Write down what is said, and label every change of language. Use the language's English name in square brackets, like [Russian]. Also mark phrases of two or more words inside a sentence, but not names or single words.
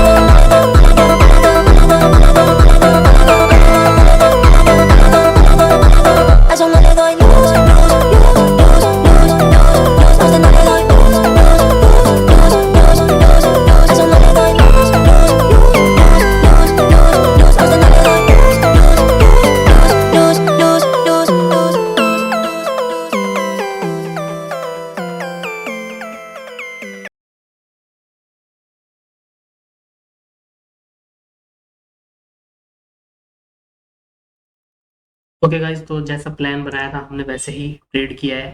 [Spanish] A eso no le doy luz, luz, luz, luz, luz, luz, luz. A eso no le doy luz, luz, luz, luz, luz, luz, luz. A eso no le doy luz, luz, luz, luz, luz, luz. A eso no le doy luz, luz, luz, luz, luz, luz, luz. [English] okay guys, [Hindi] तो जैसा प्लान बनाया था हमने वैसे ही ट्रेड किया है।